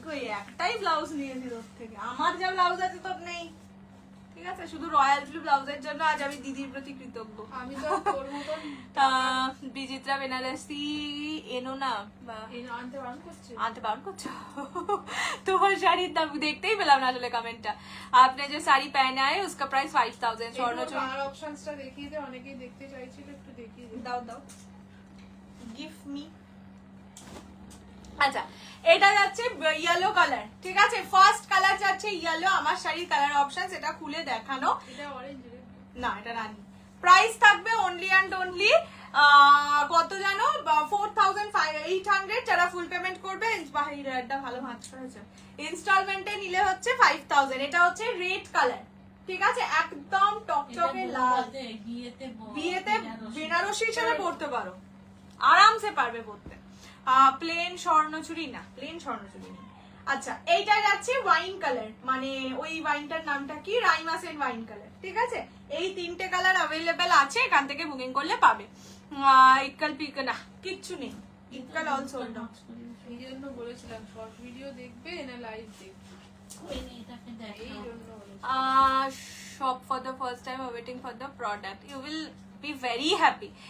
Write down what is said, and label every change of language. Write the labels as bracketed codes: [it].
[bn] কই একটাই ব্লাউজ নিয়েছি তোর থেকে, আমার যা ব্লাউজ আছে তোর নেই, ঠিক আছে? শুধু রয়্যাল ব্লু ব্লাউজের জন্য আজ আমি দিদির প্রতি কৃতজ্ঞ। আমি তো তোর মতন বিচিত্রা বেনারসি এনো না বা আনতে বারণ করছি। आते बाउन कुछ তোমার শাড়ির দাম দেখতেই পেলাম না আসলে কমেন্টটা। [hi] आपने जो साड़ी पहना है उसका प्राइस 5000। [bn] স্বর্ণচুরি কালার অপশনসটা দেখিয়ে দে, অনেকেই দেখতে চাইছিল, একটু দেখিয়ে দে। দাও দাও, [en] Give me. [bn] আচ্ছা এটা যাচ্ছে ইয়েলো কালার, ঠিক আছে? ফার্স্ট কালার যাচ্ছে ইয়েলো। আমার শাড়ির কালার অপশন এটা খুলে দেখানো। এটা অরেঞ্জ রে না, এটা রানী। প্রাইস থাকবে অনলি অ্যান্ড অনলি কত জানো 4800। যারা ফুল পেমেন্ট করবে বাহিরটা ভালো ভাঁজ করেছে, ইনস্টলমেন্টে নিলে হচ্ছে 5000। এটা হচ্ছে রেড কালার, ঠিক আছে? একদম টকটকে লাল, বিয়েতে বেনারসি হিসেবে পরতে পারো, আরামসে পারবে পরতে। প্লেন স্বর্ণচুরি না, প্লেন স্বর্ণচুরি না। আচ্ছা এইটা যাচ্ছে ওয়াইন কালার, মানে ওই ওয়াইনটার নামটা কি, রাইমাসেন ওয়াইন কালার, ঠিক আছে? এই তিনটে কালার অ্যাভেলেবেল আছে, এখান থেকে বুকিং করলে পাবে। ইক্কাল পিক না কিচ্ছু নেই, ইক্কাল অল সোল্ড আউট। এই জন্য বলেছিলাম শর্ট ভিডিও দেখবে না লাইভ দেখবে, এই জন্য বলেছিলাম। [en] shop for the first time or waiting for the product, you will be very happy।